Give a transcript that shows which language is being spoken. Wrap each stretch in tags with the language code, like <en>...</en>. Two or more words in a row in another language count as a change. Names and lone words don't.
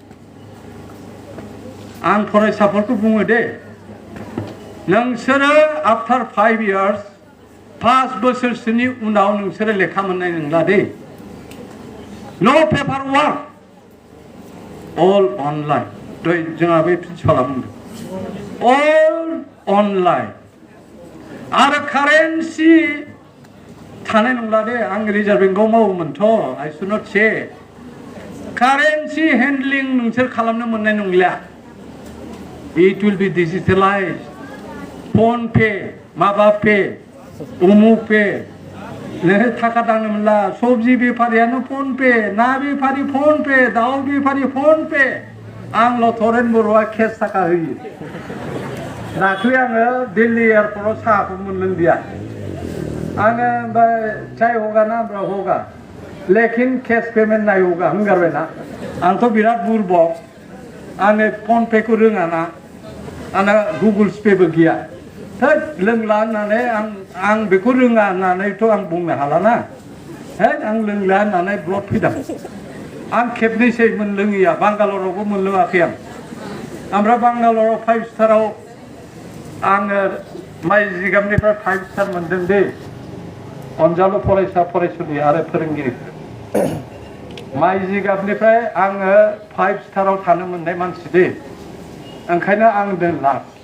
<brx>आं फरायसाफोरखौ बुङो दे नोंसोरो</brx> <en>after 5 years</en> <brx>5 बोसोरसोनि उनाव नोंसोरो लेखा मोननाय नंला दे</brx> <en>no paper work all online</en> <brx>जोंहा बे प्रिन्सिपाला बुंदों</brx> <en>all online</en> <brx>आरो कारेन्सि थानाय नंला दे आं रिजार्भ बेंकआव मावोमोनथ'</brx> <en>I should not</en> <brx>से कारेन्सि हेन्डलिं नोंसोर खालामनो मोननाय नंला</brx> <en>it will be digitalise</en> <brx>फन पे माबा पे उमुक पे नोङो थाखा दांनो मोनला सबजि बेफारियानो फन पे ना बेफारि फन पे दाउ बेफारि फन पे आंल' थरेन बर'आ केस थाखा होयो दाख्लै आङो दिल्ली एयारपर्टआव साहाखौ मोनलोंदिया आङो ओमफ्राय</brx> <hi>चाय होगा</hi> <brx>ना ओमफ्राय होगा</brx> <hi>लेकिन केस पेमेन्ट नाय होगा</hi> <brx>होनगारबायना आंथ' बिराद बुरबक आङो फन पेखौ रोङा ना आंना गुगल्स पेबो गैया थोद लोंला होननानै आं बेखौ रोङा होननानैथ' आं बुंनो हाला ना आं लोंला होननानै ब्लड फैदों आं खेबनैसै मोनलोङैया बांगालरावबो मोनलोङाखै आं ओमफ्राय बांगालराव 5 स्टाराव आङो माइ जिगाबनिफ्राय 5 स्टार मोनदों दे अनजालु फरायसा फरायसुलि आरो फोरोंगिरिफोर माइ जिगाबनिफ्राय आङो 5 स्टाराव थानो मोननाय मानसि दे ओंखायनो आं दोनला</brx>